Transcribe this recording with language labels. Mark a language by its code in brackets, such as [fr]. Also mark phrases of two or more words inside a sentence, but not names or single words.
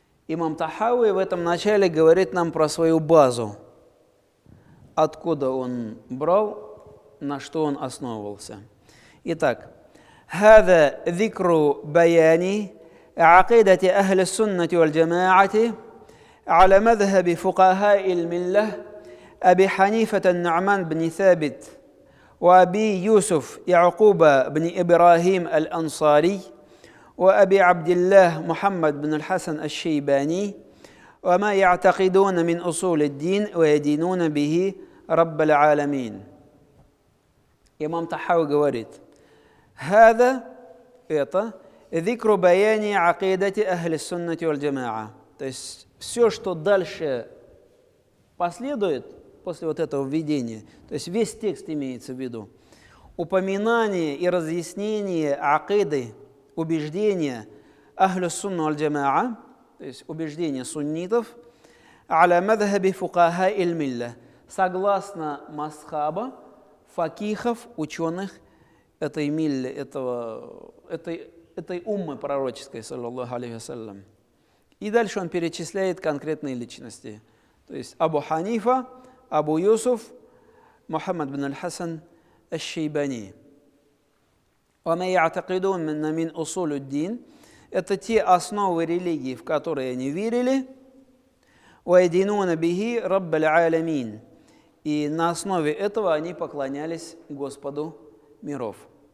[ru] имам Тахауи в этом начале говорит нам про свою базу, откуда он брал, на что он основывался. Итак, [ar] هذا ذكر بيان عقيدة أهل السنة والجماعة على مذهب فقهاء الملة أبي حنيفة النعمان بن ثابت وأبي يوسف يعقوب بن إبراهيم الأنصاري وأبي عبد الله محمد بن الحسن الشيباني وما يعتقدون من أصول الدين ويدينون به رب العالمين. [ru] Имам Тахауи говорит, [ar] هذا это ذكر بيان عقيدة أهل السنة والجماعة. [ru] То есть все, что дальше последует после вот этого введения, то есть весь текст имеется в виду, упоминание и разъяснение акиды, убеждения [ar] أهل سنة الجماعة, [ru] то есть убеждения суннитов, [ar] على مذهب فقهاء الملة, [ru] согласно масхаба факихов, ученых этой милли, этой уммы пророческой, [ar] صلى الله عليه وسلم. [ru] И дальше он перечисляет конкретные личности. То есть Абу Ханифа, Абу Юсуф, Мухаммад бин аль-Хасан аш-Шейбани. [ar] وَمَا يَعْتَقِدُونَ مِنْ أُصُولُ الدِّينِ – [ru] это те основы религии, в которые они верили. [ar] وَيَدِينُونَ بِهِ رَبَّ الْعَالَمِينَ. [ru] И на основе этого они поклонялись Господу миров.